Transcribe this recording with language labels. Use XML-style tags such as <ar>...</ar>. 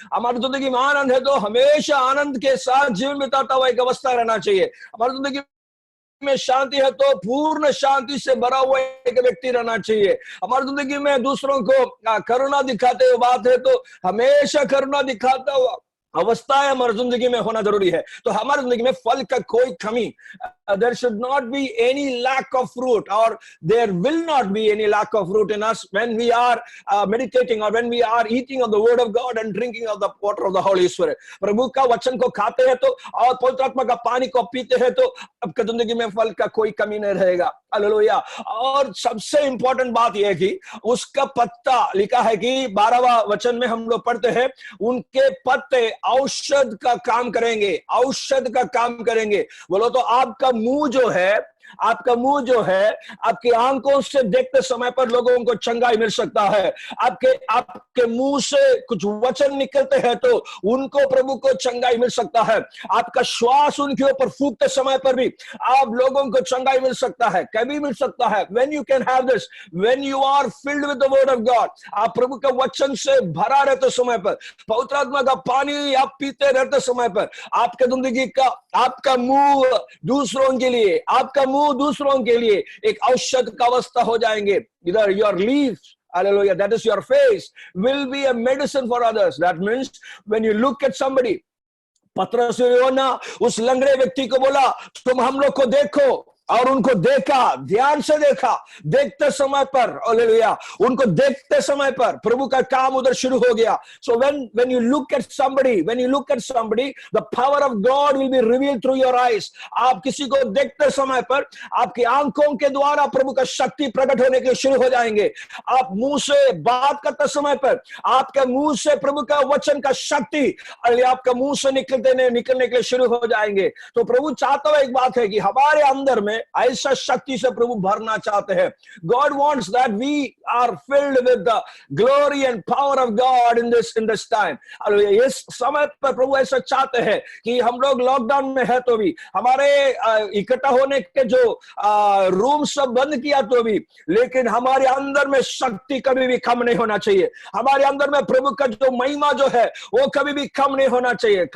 <hi>हमारी जिंदगी में आनंद है तो हमेशा आनंद के साथ जीवन बिताता हुआ एक अवस्था रहना चाहिए। हमारी जिंदगी में शांति है तो पूर्ण शांति से भरा हुआ एक व्यक्ति रहना चाहिए। हमारी जिंदगी में दूसरों को करुणा दिखाते हुए बात है तो हमेशा करुणा दिखाता हुआ अवस्थाएं हमारी जिंदगी में होना जरूरी है। तो हमारी जिंदगी में फल का कोई कमी,</hi> <en>there should not be any lack of fruit, or there will not be any lack of fruit in us when we are meditating or when we are eating of the word of God and drinking of the water of the Holy Spirit.</en> <hi>प्रभु का वचन को खाते हैं तो और पवित्र आत्मा का पानी को पीते हैं तो आपकी जिंदगी में फल का कोई कमी नहीं रहेगा। हालेलुया। और सबसे इंपॉर्टेंट बात यह है कि उसका पत्ता, लिखा है कि 12वां वचन में हम लोग पढ़ते हैं, उनके पत्ते औषध का काम करेंगे, औषध का काम करेंगे। बोलो तो आपका मुंह जो है, आपका मुंह जो है, आपकी आंखों से देखते समय पर लोगों को चंगाई मिल सकता है। आपके मुंह से कुछ वचन निकलते हैं तो उनको प्रभु को चंगाई मिल सकता है। आपका श्वास उनके ऊपर फूंकते समय पर भी आप लोगों को चंगाई मिल सकता है, कभी मिल सकता है।</hi> <en>when you can have this, when you are filled with the word of God,</en> <hi>आप प्रभु के वचन से भरा रहते समय पर, पवित्र आत्मा का पानी आप पीते रहते समय पर, आपके जिंदगी का, आपका मुंह दूसरों के लिए, आपका मुंह दूसरों के लिए एक औषध का अवस्था हो जाएंगे।</hi> <en>Either your leaves, hallelujah, that is your face, will be a medicine for others. That means when you look at somebody,</en> <hi>पतरस ने उस लंगड़े व्यक्ति को बोला, तुम हम लोग को देखो, और उनको देखा, ध्यान से देखा। देखते समय पर, हालेलुया, उनको देखते समय पर प्रभु का काम उधर शुरू हो गया।</hi> <en>So when you look at somebody, the power of God will be revealed through your eyes.</en> <hi>आप किसी को देखते समय पर आपकी आंखों के द्वारा प्रभु का शक्ति प्रकट होने के शुरू हो जाएंगे। आप मुंह से बात करते समय पर आपके मुंह से प्रभु का वचन का शक्ति आपका मुंह से निकलने के शुरू हो जाएंगे। तो प्रभु चाहता है, एक बात है कि हमारे अंदर में ऐसा शक्ति से प्रभु भरना चाहते हैं।</hi> <en>God wants that we are filled with the glory and power of God in this time.</en> <hi>इस समय पर प्रभु ऐसा चाहते हैं कि हम लोग लॉकडाउन में है तो भी, हमारे इकट्ठा होने के जो रूम सब बंद किया तो भी, लेकिन हमारे अंदर में शक्ति कभी भी कम नहीं होना चाहिए। हमारे अंदर में प्रभु का जो महिमा जो है वो कभी भी कम नहीं होना चाहिए।</hi>